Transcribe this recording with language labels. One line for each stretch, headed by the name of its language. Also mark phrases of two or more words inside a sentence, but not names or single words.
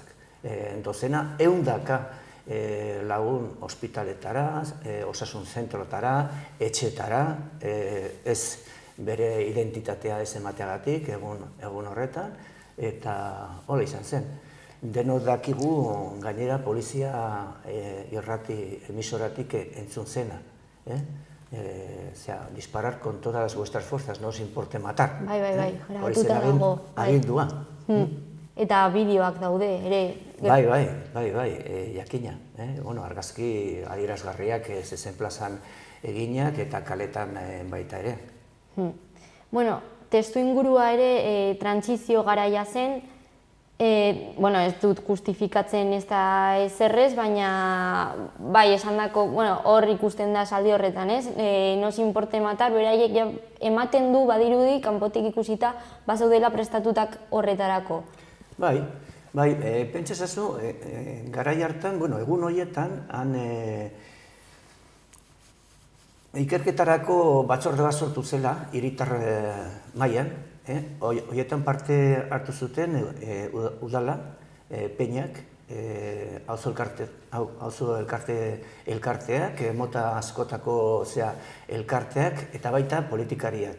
Basque: Dozena, 100 lagun ospitaletara, osasun zentrotara, etxetara, ez bere identitatea ez emateagatik egun horretan, eta hola izan zen. Denok dakigu gainera polizia irrati emisoratik entzun zena.
Spanish: Disparar con todas vuestras fuerzas, no os importe matar.
Basque: Bai, grabatuta dago. Agindua. Eta bideoak daude, ere. Bai, jakina. Argazki adierazgarriak zezen plazan eginak eta kaletan baita ere. Testu ingurua ere trantsizio garaia zen, ez dut justifikatzen ez da ezerrez, baina bai esan dako, hor ikusten da saldi horretan, ez?
Spanish: Nos importe matar,
Basque: beraiek ematen du badirudi, kanpotik ikusita, bazaudela prestatutak horretarako. Bai, pentsa ezazu, garai hartan, egun horietan, han ikerketarako batzorde bat sortu zela, hiritar mailan, horietan parte hartu zuten udala, peñak, auzo elkarteak, mota askotako elkarteak, eta baita politikariak.